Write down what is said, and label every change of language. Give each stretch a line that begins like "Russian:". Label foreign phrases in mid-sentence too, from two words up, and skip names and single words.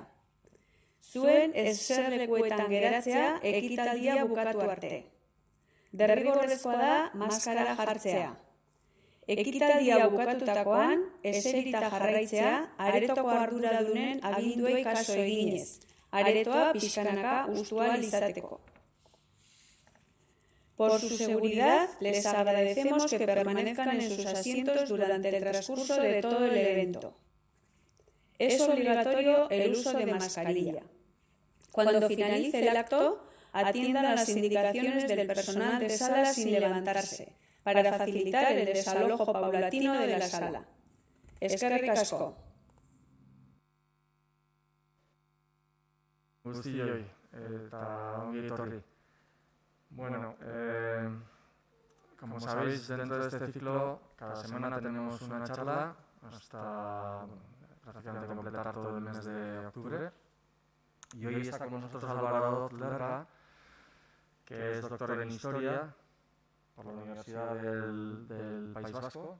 Basque: Zuen eserlekuetan geratzea ekitaldia bukatu arte. Derrigorrezkoa da maskara jartzea. Ekitaldia bukatutakoan eserita jarraitzea aretoko arduradunen aginduei kaso eginez. Aretoa pixkanaka hustu ahal izateko.
Spanish: Por su seguridad, les agradecemos que permanezcan en sus asientos durante el transcurso de todo el evento. Es obligatorio el uso de mascarilla. Cuando finalice el acto, atiendan las indicaciones del personal de sala sin levantarse, para facilitar el desalojo paulatino de la sala.
Basque: Eskerrik asko. Guztioi, eta ongi etorri.
Spanish: Bueno, como sabéis, dentro de este ciclo, cada semana tenemos una charla hasta prácticamente completar todo el mes de octubre. Y hoy está con nosotros Álvaro Lerga, que es doctor en Historia por la Universidad del País Vasco.